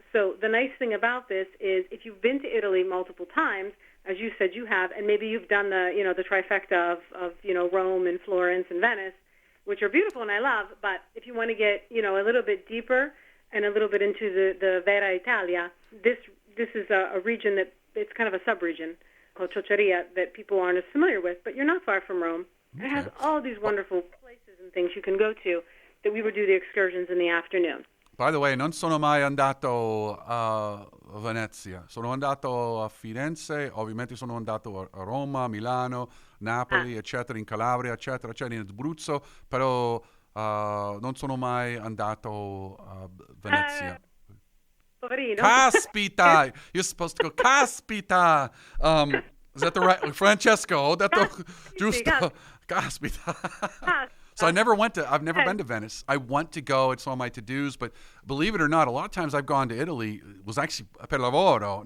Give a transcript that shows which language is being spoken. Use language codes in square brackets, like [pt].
[en] So the nice thing about this is if you've been to Italy multiple times, as you said you have, and maybe you've done the trifecta of Rome and Florence and Venice, which are beautiful and I love, but if you want to get, a little bit deeper and a little bit into the Vera Italia, this is a region that it's kind of a sub-region called Ciociaria that people aren't as familiar with, but you're not far from Rome. Okay. It has all these wonderful places and things you can go to that we would do the excursions in the afternoon. By the way, [it] non sono mai andato a Venezia. Sono andato a Firenze, ovviamente sono andato a Roma, Milano, Napoli, eccetera, in Calabria, eccetera, in Abruzzo, però non sono mai andato a Venezia. Poverino. Caspita! [en] You're supposed to go, caspita! Is that the right? [it] Francesco, ho detto giusto. Caspita. [en] So I've never been to Venice. I want to go. It's on my to-dos, but believe it or not, a lot of times I've gone to Italy was actually [it] per lavoro.